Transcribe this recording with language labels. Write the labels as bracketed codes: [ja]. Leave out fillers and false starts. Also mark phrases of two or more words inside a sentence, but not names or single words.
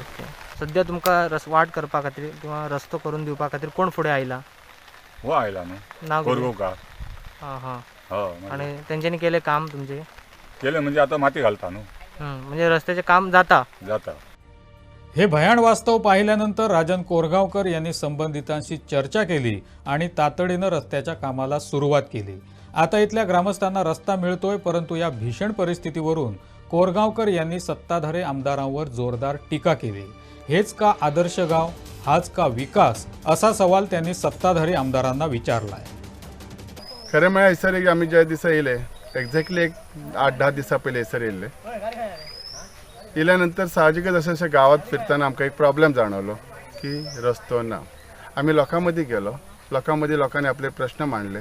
[kok] सध्या तुमकां वाट करपा खातीर किंवा रस्तो करून दिवपा खातीर कोण फुडें आयला? हो आयला न्हू, नाव कोरगांवकार. हां हां. हय. आनी तेंच्यांनी केलें काम तुमचें? केलें म्हणजे आतां माती घालता न्हू. म्हणजे रस्त्याचें काम जाता? जाता. [mr] हे भयाण वास्तव पाहिल्यानंतर राजन कोरगावकर यांनी संबंधितांशी चर्चा केली आणि तातडीनं रस्त्याच्या कामाला सुरुवात केली. आता इथल्या ग्रामस्थांना रस्ता मिळतोय, परंतु या भीषण परिस्थितीवरून कोरगावकर यांनी सत्ताधारी आमदारांवर जोरदार टीका केली. हेच का आदर्श गाव, हाच का विकास, असा सवाल त्यांनी सत्ताधारी आमदारांना विचारलाय. [kok] खरें म्हळ्यार हैसर एक आमी ज्या दिसा येयले, एक्झॅक्टली एक 8-10 दिसा पयलीं हैसर येयल्ले. येयल्या साहजिकच अशें गांवांत फिरतना आमकां एक प्रॉब्लेम जाणवलो की रस्तो ना. आमी लोकां मदीं गेलो, लोकां मदीं लोकांनी आपले प्रश्न मांडले.